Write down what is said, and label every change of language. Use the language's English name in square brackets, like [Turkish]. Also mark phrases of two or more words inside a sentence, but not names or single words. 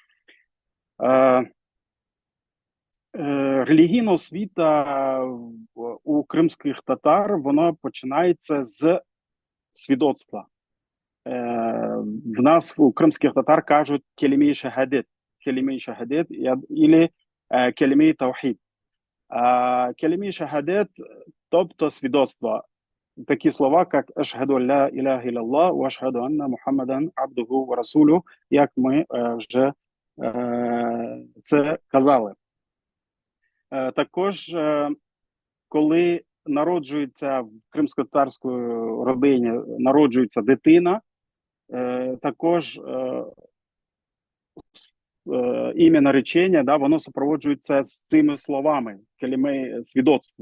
[Ukrainian] Релігійна освіта у кримських татар, воно починається з свідоцтва. В нас у кримських татар кажуть [Crimean Tatar] келімей шахадет, [Ukrainian] або [Crimean Tatar] келімей таухід. Келімей шахадет, [Ukrainian] тобто свідоцтво. Такі слова, як [Arabic] «أشهد لا إله إلا الله، وأشهد أن محمدا عبده ورسوله», [Ukrainian] як ми вже це казали. Також, коли народжується в кримсько-татарської родині, народжується дитина, також ім'я наречення, да, воно супроводжується з цими словами, келімей свідоцтво.